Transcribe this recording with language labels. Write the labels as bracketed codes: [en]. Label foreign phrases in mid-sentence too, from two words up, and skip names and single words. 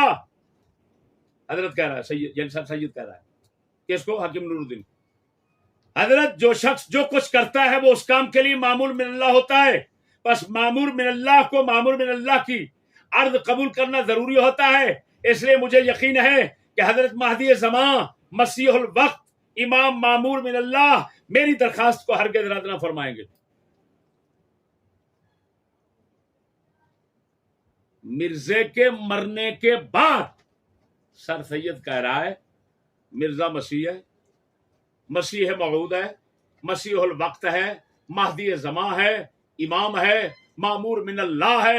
[ur] حضرت کہہ رہا ہے، سید یعنی سر سید کہہ رہا ہے کس کو؟ حکیم نور الدین. حضرت جو شخص جو کچھ کرتا ہے وہ اس کام کے لیے [ar] مامور من اللہ [ur] ہوتا ہے. بس [ar] مامور من اللہ [ur] کو [ar] مامور من اللہ [ur] کی عرض قبول کرنا ضروری ہوتا ہے. اس لیے مجھے یقین ہے کہ حضرت مہدی زمان [ar] مسیح الوقت [ur] امام [ar] مامور من اللہ [ur] میری درخواست کو ہرگز رد نہ فرمائیں گے. مرزے کے مرنے کے بعد سر سید کہہ رہا ہے مرزا مسیح ہے، مسیح موعود ہے، [ar] مسیح الوقت [ur] ہے، مہدی زمان ہے، امام ہے، [ar] مامور من اللہ [ur] ہے.